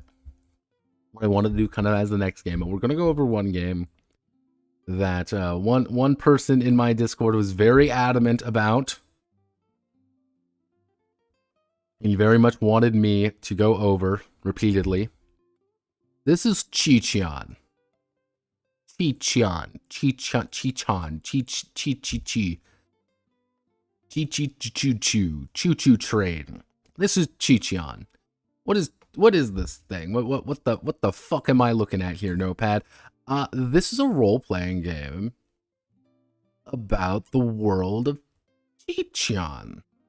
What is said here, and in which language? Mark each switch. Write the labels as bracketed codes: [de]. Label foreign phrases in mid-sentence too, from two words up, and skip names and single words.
[en] What I wanted to do kind of as the next game, but we're going to go over one game that one person in my Discord was very adamant about. He very much wanted me to go over repeatedly. This is Chi-Chian. Chi-Chian. Chi-Chian. Chi-Chian. Chi-Chi-Chi. Choo-choo-choo-choo. Choo-choo train. This is Chi-Chian. What is this thing? What the fuck am I looking at here, Notepad? This is a role-playing game about the world of Chi-Chian.